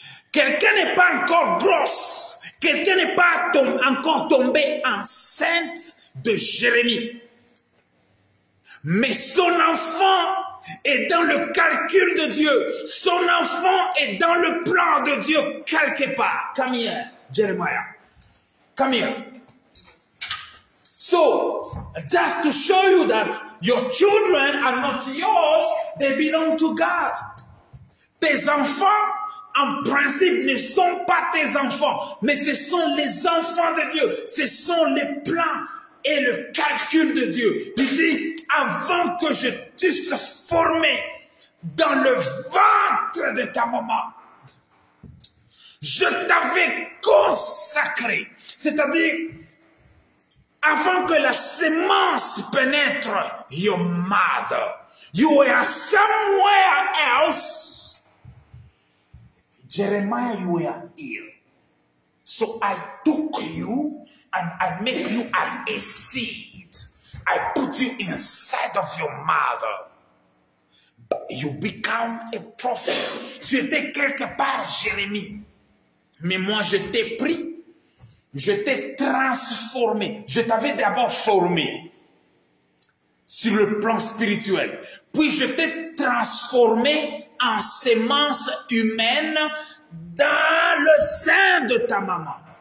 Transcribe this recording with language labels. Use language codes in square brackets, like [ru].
[fr] Quelqu'un n'est pas encore grosse. Quelqu'un n'est pas encore tombé enceinte de Jérémie. Mais son enfant est dans le calcul de Dieu. Son enfant est dans le plan de Dieu quelque part. [en] Come here, Jeremiah. Come here. So, just to show you that your children are not yours, they belong to God. [fr] Tes enfants, en principe, ne sont pas tes enfants, mais ce sont les enfants de Dieu. Ce sont les plans et le calcul de Dieu. Il dit, avant que je t'eusse formé dans le ventre de ta maman, je t'avais consacré. C'est-à-dire, avant que la sémence pénètre your mother, you were somewhere else. [en] Jeremiah, you were here. So I took you and I make you as a seed. I put you inside of your mother. You become a prophet. [fr] Tu étais quelque part, Jérémie. Mais moi, je t'ai pris. Je t'ai transformé. Je t'avais d'abord formé sur le plan spirituel. Puis je t'ai transformé en sémence humaine dans le sein de ta maman.